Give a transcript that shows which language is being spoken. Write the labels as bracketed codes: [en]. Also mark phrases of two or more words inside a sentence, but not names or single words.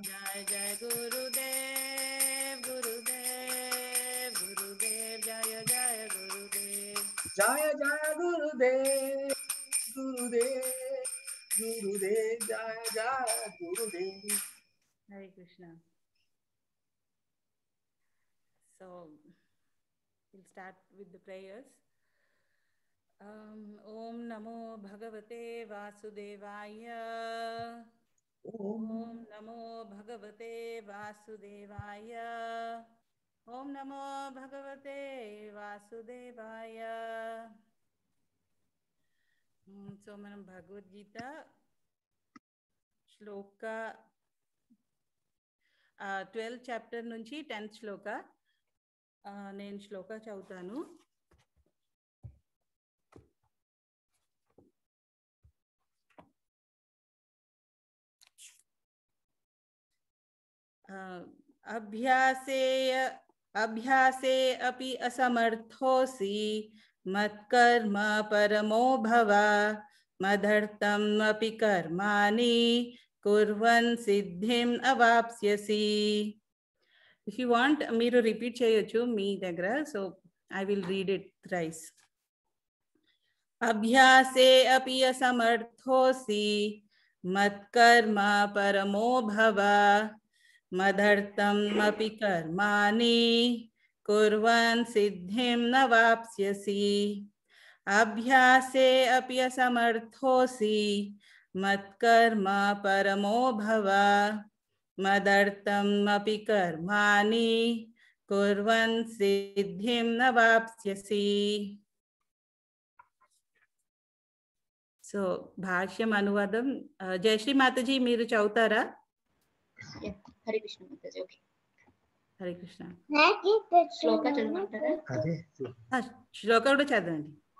[hi] जय जय गुरुदेव जय जय गुरुदेव। जय जय गुरुदेव जय जय गुरुदेव। [en] Hare Krishna. So we'll start with the prayers. [sa] Om Namo Bhagavate Vasudevaya. Om Namo Bhagavate Vasudevaya. Om Namo Bhagavate Vasudevaya. [te] So మనం భగవద్గీత శ్లోక 12th చాప్టర్ నుంచి 10th శ్లోక నేను శ్లోక చదువుతాను. [sa] अभ्यासे अपि असमर्थोऽसि मत्कर्म परमो भव, मदर्थम् अपि कर्माणि कुर्वन् सिद्धिम् अवाप्स्यसि. [en] If you want [te] మీరు రిపీట్ చేయొచ్చు మీ దగ్గర, [en] so I will read it thrice. [sa] अभ्यासे अपि असमर्थोऽसि मत्कर्म परमो भव मदर्थम् अपि कर्माणि कुर्वन् सिद्धिं न वाप्स्यसि अभ्यासे अपि असमर्थोऽसि मत्कर्म परमो भव मदर्थम् अपि कर्माणि कुर्वन् सिद्धिं न वाप्स्यसि. [te] సో భాష్యం అనువాదం జయశ్రీ మాతాజీ మీరు చదువుతారా? హరే కృష్ణ మాతాజీ. ఓకే, హరే కృష్ణ. శ్లోక చదవమంటారా? శ్లోక కూడా చదవండి.